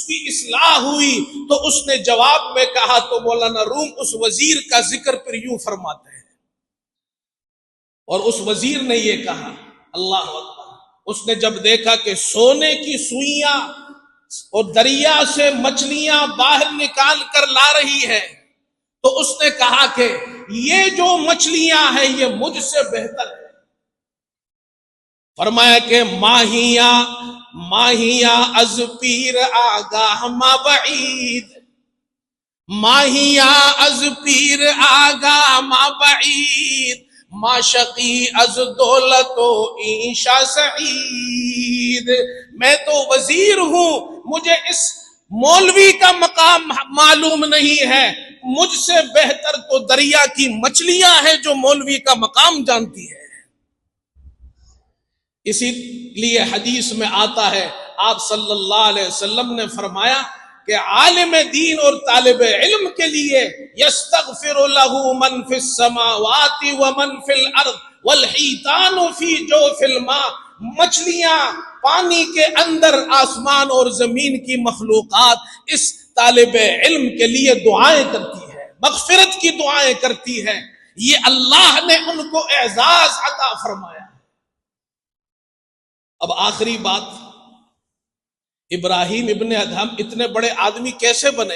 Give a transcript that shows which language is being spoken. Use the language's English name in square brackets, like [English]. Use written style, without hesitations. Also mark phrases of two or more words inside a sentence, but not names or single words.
[Urdu] کی اصلاح ہوئی تو اس نے جواب میں کہا، تو مولانا روم اس وزیر کا ذکر پھر یوں فرماتے ہیں، اور اس وزیر نے یہ کہا، [Arabic] اللہ اکبر، [Urdu] اس نے جب دیکھا کہ سونے کی سوئیاں اور دریا سے مچھلیاں باہر نکال کر لا رہی ہے، تو اس نے کہا کہ یہ جو مچھلیاں ہیں یہ مجھ سے بہتر ہے۔ [Persian] فرمایا کہ ماہیاں از پیر آگاہ ما بعید، ماہیاں از پیر آگاہ ما بعید، ما شقی از دولت و عیشا سعید۔ [Urdu] میں تو وزیر ہوں، مجھے اس مولوی کا مقام معلوم نہیں ہے، مجھ سے بہتر تو دریا کی مچھلیاں ہیں جو مولوی کا مقام جانتی ہے۔ اسی لیے حدیث میں آتا ہے، آپ [Arabic] صلی اللہ علیہ وسلم [Urdu] نے فرمایا کہ عالم دین اور طالب علم کے لیے [Arabic] یستغفر له من فی السماوات ومن فی الارض والحیتان فی جوف الماء، [Urdu] مچھلیاں پانی کے اندر، آسمان اور زمین کی مخلوقات اس طالب علم کے لیے دعائیں کرتی ہے، مغفرت کی دعائیں کرتی ہے، یہ اللہ نے ان کو اعزاز عطا فرمایا۔ اب آخری بات، ابراہیم ابن ادہم اتنے بڑے آدمی کیسے بنے؟